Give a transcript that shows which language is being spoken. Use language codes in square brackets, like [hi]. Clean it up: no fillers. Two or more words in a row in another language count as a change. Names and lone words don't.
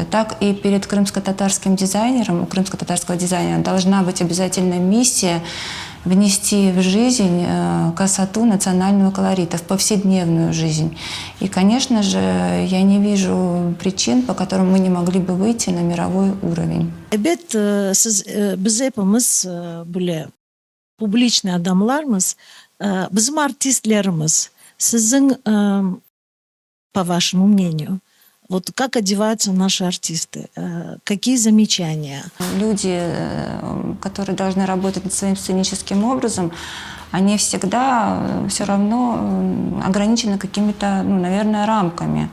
[ru] Так и перед крымско-татарским дизайнером, у крымско-татарского дизайнера должна быть обязательно миссия внести в жизнь красоту национального колорита, в повседневную жизнь. И, конечно же, я не вижу причин, по которым мы не могли бы выйти на мировой уровень. [crh] Biz hepimiz böyle publiçni adamlarımız, bizim artistlerimiz, sizin, [ru] по вашему мнению, вот как одеваются наши артисты? Какие замечания? Люди, которые должны работать над своим сценическим образом, они всегда все равно ограничены какими-то, наверное, рамками.